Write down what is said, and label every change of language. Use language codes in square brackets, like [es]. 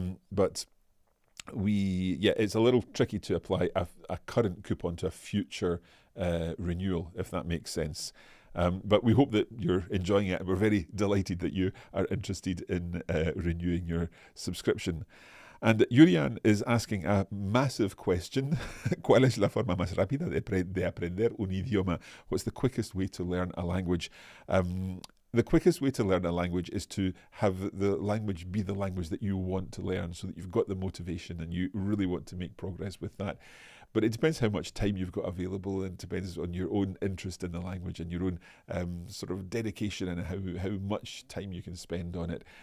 [en] But it's a little tricky to apply a current coupon to a future renewal, if that makes sense. But we hope that you're enjoying it. We're very delighted that you are interested in renewing your subscription. And Yurian is asking a massive question. [es] ¿Cuál es la forma más rápida de aprender un idioma? [en] What's the quickest way to learn a language? The quickest way to learn a language is to have the language be the language that you want to learn, so that you've got the motivation and you really want to make progress with that. But it depends how much time you've got available, and it depends on your own interest in the language and your own sort of dedication and how much time you can spend on it.